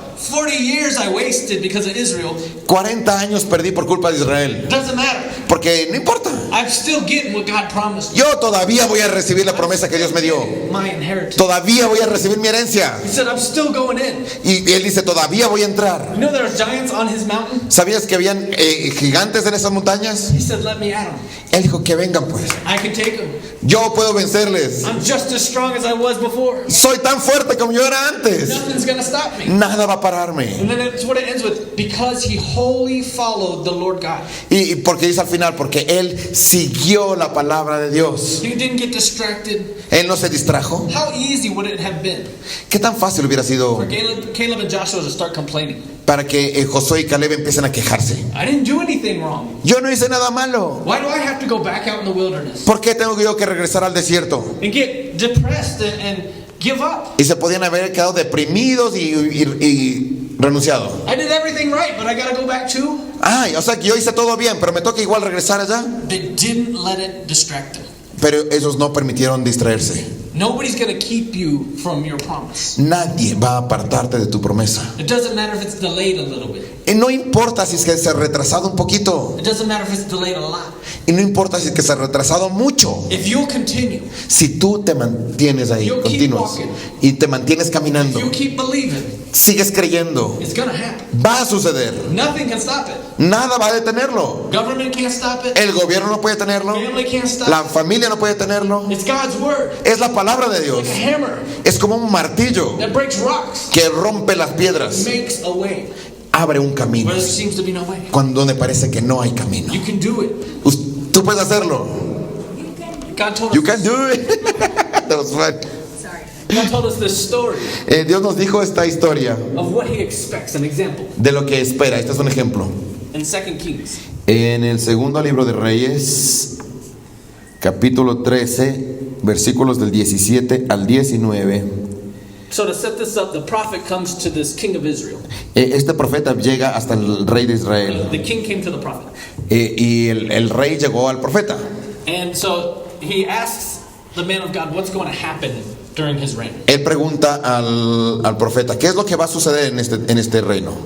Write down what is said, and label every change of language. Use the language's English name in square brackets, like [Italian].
[English] 40 years I wasted because of Israel. [Spanish] 40 años perdí por culpa de Israel, [English] It doesn't matter. [Spanish] porque no importa. [English] I'm still getting what God promised. [Spanish] Yo todavía voy a recibir la promesa que Dios me dio. [English] My inheritance. [Spanish] Todavía voy a recibir mi herencia. [English] He said, I'm still going in. [Spanish] Y él dice: todavía voy a entrar. [English] You know there are giants on his mountain? [Spanish] ¿Sabías que habían gigantes en esas montañas? [English] He said, let me at them. [Spanish] Él dijo: que vengan pues. [English] I can take them. [Spanish] Yo puedo vencerles. [English] I'm just as strong as I was before. [Spanish] Soy tan fuerte como yo era antes. [English] Nothing's going to stop me. [Spanish] Nada va a pararme. [English] And then that's what it ends with. Because he wholly followed the Lord God. [Spanish] Y porque dice al final: porque él siguió la palabra de Dios. [English] He didn't get distracted. [Spanish] Él no se distrajo. [English] How easy would it have been [Spanish] ¿Qué tan fácil hubiera sido [English] for Caleb and Joshua to start complaining? [Spanish] para que Josué y Caleb empiecen a quejarse? [English] I didn't do anything wrong. [Spanish] Yo no hice nada malo. [English] Why do I have to go back out in the wilderness [Spanish] ¿Por qué tengo yo que regresar al desierto? [English] and get depressed and give up? [Spanish] Y se podían haber quedado deprimidos y renunciado. [English] I did everything right, but I got to go back too. [Spanish] Ay, o sea que yo hice todo bien, pero me toca igual regresar allá. [English] They didn't let it distract them. [Spanish] Pero esos no permitieron distraerse. [English] Nobody's going to keep you from your promise. [Spanish] Nadie va a apartarte de tu promesa. [English] It doesn't matter if it's delayed a little bit. [Spanish] Y no importa si es que se ha retrasado un poquito. [English] It doesn't matter if it's delayed a lot. [Spanish] Y no importa si es que se ha retrasado mucho. [English] If you'll continue, [Spanish] Si tú te mantienes ahí, [English] You'll keep [Spanish] continúas, [English] walking. [Spanish] y te mantienes [English] if [Spanish] caminando, [English] you keep believing, [Spanish] sigues creyendo, [English] it's going to happen. [Spanish] va a suceder. [English] Nothing can stop it. [Spanish] Nada va a detenerlo. [English] Government can't stop it. [Spanish] El gobierno no puede tenerlo. [English] Family can't stop [Spanish] La [English] it. [Spanish] familia no puede tenerlo. [English] It's God's word. [Spanish] Es la palabra de Dios. [English] Like a hammer [Spanish] Es como un martillo [English] that breaks rocks, [Spanish] que rompe las piedras. [English] makes a way [Spanish] Abre un camino [English] where there seems to be no way. [Spanish] cuando donde parece que no hay camino. [English] You can do it. [Spanish] Tú puedes hacerlo. [English] God told You us. can do it. That was fun. God told us this story [Spanish] Dios nos dijo esta historia [English] of what He expects. An example [Spanish] de lo que espera. Este es un ejemplo. [English] in 2 Kings. [Spanish] En el segundo libro de Reyes, capítulo 13, versículos del 17 al 19. [English] So to set this up, the prophet comes to this king of Israel. [Spanish] Este profeta llega hasta el rey de Israel. [English] The king came to the prophet, [Spanish] Y el rey llegó al profeta. [English] and so he asks the man of God what's going to happen during his reign. [Spanish] Él pregunta al profeta: ¿qué es lo que va a suceder en este reino?